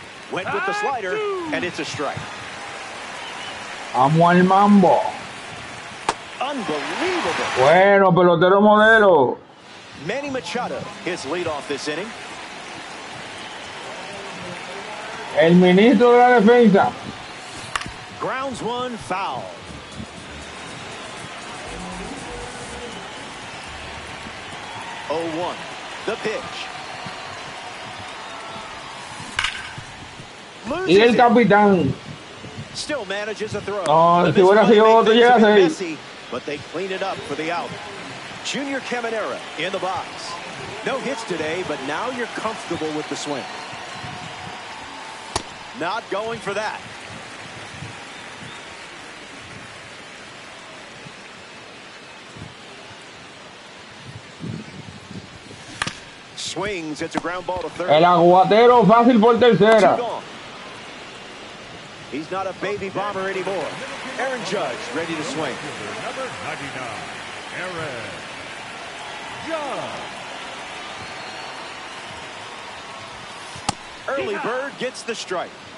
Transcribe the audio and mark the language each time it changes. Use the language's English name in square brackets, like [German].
[English] Went with the slider, and it's a strike. [Spanish] Vamos al mambo. [English] Unbelievable. [Spanish] Bueno, pelotero modelo. [English] Manny Machado, his leadoff this inning. [Spanish] El ministro de la defensa. [English] Grounds one, foul. Oh, 1. The pitch. [Spanish] Y el capitán. [English] Still manages a throw. [Spanish] No, si hubiera sido otro, llega a 6. [English] Messy, but they clean it up for the out. Junior Caminera in the box. No hits today, but now you're comfortable with the swing. Not going for that. Swings, it's a ground ball to third. [Spanish] El aguatero fácil por tercera. [English] He's not a baby bomber anymore. Aaron Judge ready to swing. Number 99, Aaron Judge. Early bird gets the strike.